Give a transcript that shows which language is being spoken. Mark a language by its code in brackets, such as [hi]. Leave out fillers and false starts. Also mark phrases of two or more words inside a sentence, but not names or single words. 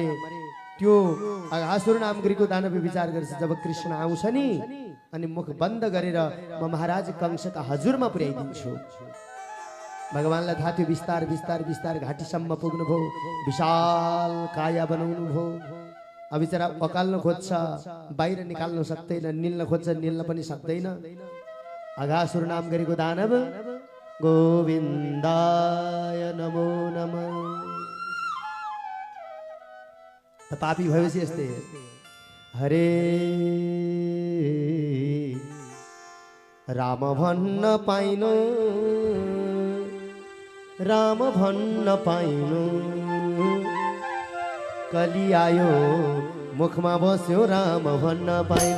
[ne] त्यो अघासुर नाम गरेको दानव विचार गर्छ, जब कृष्ण आउँछ नि अनि मुख बन्द गरेर म महाराज कंसका हजुरमा पुर्याइदिन्छु। भगवानलाई थाहा थियो बिस्तार बिस्तार बिस्तार घाटीसम्म पुग्नुभयो। विशाल काया बनाउनु भयो। अब बिचरा पकाल्न खोज्छ, बाहिर निकाल्न सक्दैन, निल्न खोज्छ, निल्न पनि सक्दैन। [sa] अघासुर नाम गरेको दानव गोविन्दाय नमो नमः। [ne] त पापी भएपछि यस्तै हरे राम भन्न पाइनु, राम भन्न पाइनु, कली आयो मुखमा बस्यो राम भन्न पाइन।